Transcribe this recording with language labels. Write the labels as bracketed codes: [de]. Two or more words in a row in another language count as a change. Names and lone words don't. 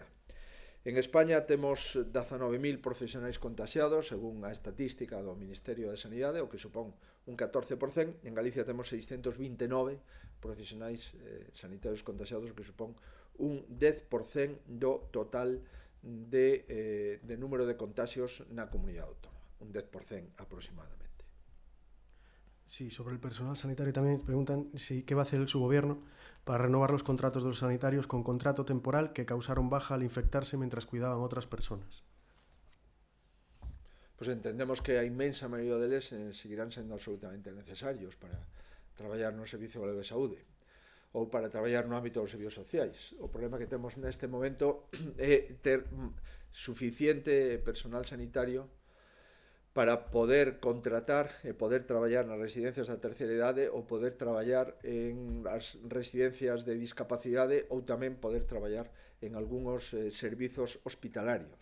[gl] En España temos 19.000 profesionais contagiados, según a estatística do Ministerio de Sanidade, o que supón un 14%. En Galicia temos 629 profesionais sanitarios contagiados, o que supón un 10% do total de número de contagios na comunidade autónoma. Un 10% aproximadamente. [es] Sí, sobre el personal sanitario también preguntan qué va a hacer su gobierno para renovar los contratos de los sanitarios con contrato temporal que causaron baja al infectarse mientras cuidaban otras personas. [gl] Pues entendemos que a inmensa maioría deles seguirán sendo absolutamente necesarios para traballar no Servicio Galego de Saúde ou para traballar no ámbito dos servicios sociais. O problema que temos neste momento é ter suficiente personal sanitario para poder contratar e poder traballar nas residencias da terceira idade ou poder traballar en as residencias de discapacidade ou tamén poder traballar en algúns servizos hospitalarios.